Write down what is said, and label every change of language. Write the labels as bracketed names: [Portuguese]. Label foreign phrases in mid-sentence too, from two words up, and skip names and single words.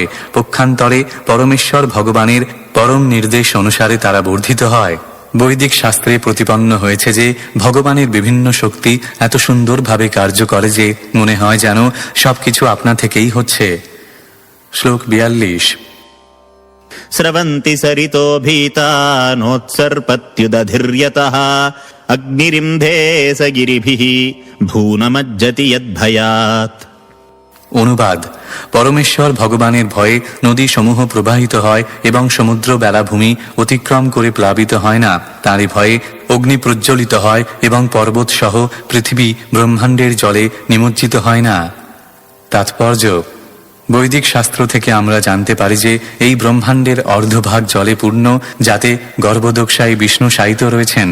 [Bangla] পক্ষান্তরে পরমেশ্বর ভগবানের পরম নির্দেশ অনুসারে তারা বর্ধিত হয়। বৈদিক শাস্ত্রে প্রতিপন্ন হয়েছে যে ভগবানের বিভিন্ন শক্তি এত সুন্দরভাবে কার্য করে যে মনে হয় যেন সবকিছু আপনা থেকেই হচ্ছে। শ্লোক 42। [Sanskrit] स्रवन्ति सरितो भीता नोत्सर्पत्युदधिर्यतः अग्निरिम्धे स गिरिभिः भूनमज्जति यद्भयात्। [Bangla] অনুবাদ: পরমেশ্বর ভগবানের ভয়ে নদী সমূহ প্রবাহিত হয় এবং সমুদ্র বেলাভূমি অতিক্রম করে প্লাবিত হয় না। তাঁরই ভয়ে অগ্নি প্রজ্বলিত হয় এবং পর্বত সহ পৃথিবী ব্রহ্মাণ্ডের জলে নিমজ্জিত হয় না। তাৎপর্য: বৈদিক শাস্ত্র থেকে আমরা জানতে পারি যে এই ব্রহ্মাণ্ডের অর্ধভাগ জলে পূর্ণ, যাতে গর্ভদোক্সায় বিষ্ণু শায়িত রয়েছেন।